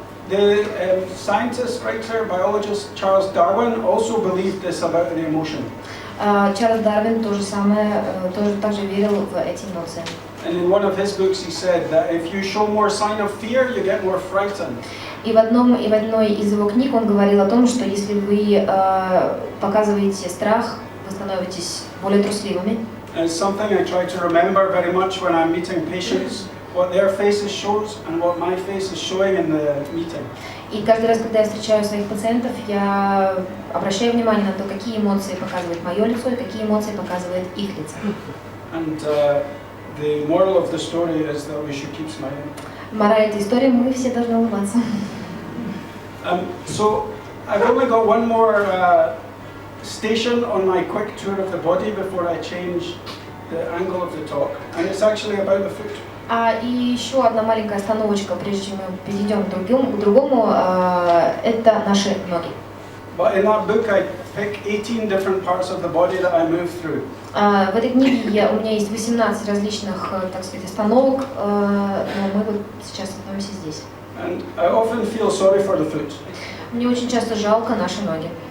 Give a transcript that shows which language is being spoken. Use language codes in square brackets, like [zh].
[en] The scientist, writer, biologist Charles Darwin also believed this about the emotion. [ru] Чарльз Дарвин тоже также верил в эти эмоции. [en] And in one of his books he said that if you show more sign of fear, you get more frightened. [ru] И в одной из его книг он говорил о том, что если вы показываете страх, вы становитесь более трусливыми. [en] And it's something I try to remember very much when I'm meeting patients, what their faces shows and what my face is showing in the meeting. [ru] И каждый раз, когда я встречаю своих пациентов, я обращаю внимание на то, какие эмоции показывает мое лицо и какие эмоции показывает их лицо. [en] And the moral of the story is that we should keep smiling. [ru] Мораль этой истории: мы все должны улыбаться. [en] So I've only got one more station on my quick tour of the body before I change the angle of the talk, and it's actually about the foot. [ru] И еще одна маленькая остановочка, прежде чем мы перейдем к другому, это наши ноги. [en] But in that book I pick 18 different parts of the body that I move through. [ru] В этой книге у меня есть 18 различных, так сказать, остановок, но мы вот сейчас остановимся здесь. [en] And I often feel sorry for the foot. [ru] Мне очень часто жалко наши ноги.